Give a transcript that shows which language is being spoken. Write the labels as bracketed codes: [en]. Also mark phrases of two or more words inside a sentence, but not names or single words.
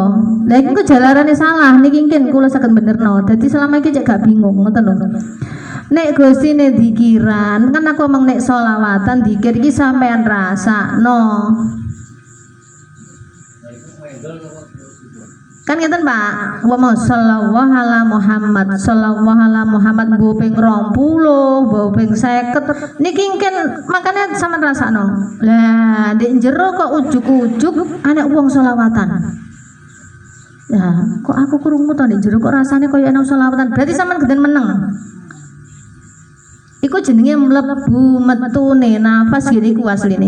[jv] Lah iki kok jalarane salah niki mungkin kula saged benerno. Dadi selama iki cek gak bingung ngoten lho. Nek Gustine dikiran, kan aku omong nek selawatan dikir iki sampean rasakno. Kan ngeten Pak, [ar] وصلى الله على محمد صلى الله على محمد [jv] sallallahu ala Muhammad mbok ping 20 mbok ping 50 niki mungkin makane sampean rasakno. Lah ndek jero kok ujug-ujug anak wong selawatan. Ya, kok aku krungu to ndek jero kok rasane koyo ana selawatan. Berarti sampean geden meneng. Iku jenenge mlebu metune nafas gini ku asline.